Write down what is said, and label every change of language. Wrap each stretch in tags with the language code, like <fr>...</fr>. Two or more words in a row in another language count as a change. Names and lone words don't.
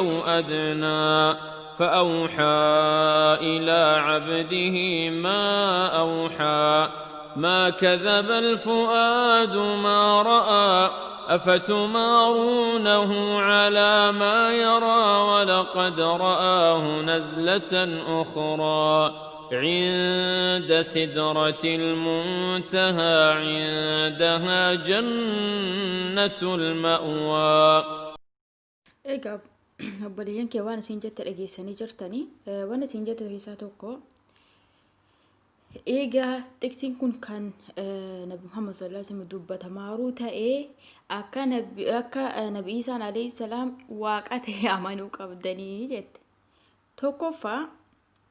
<ar>أدنى فأوحى إلى عبده ما أوحى ما كذب الفؤاد ما رأى أفتمارونه على ما يرى ولقد رآه نزلة أخرى عند سدرة المنتهى عندها جنة المأوى.</ar> <om>Egaa obboleeyyan kee waan isin jette dhageessanii jirtanii waan isin jette keessaa tokko egaa xiqsiin kun kan Nabi Muhammad</om> <ar>صلى الله عليه وسلم</ar> <om>dubbatamaaruu ta'ee akka Nabi Isaan</om> <ar>عليه السلام</ar> <om>waaqa ta'e amanuu qabdanii jette.</om>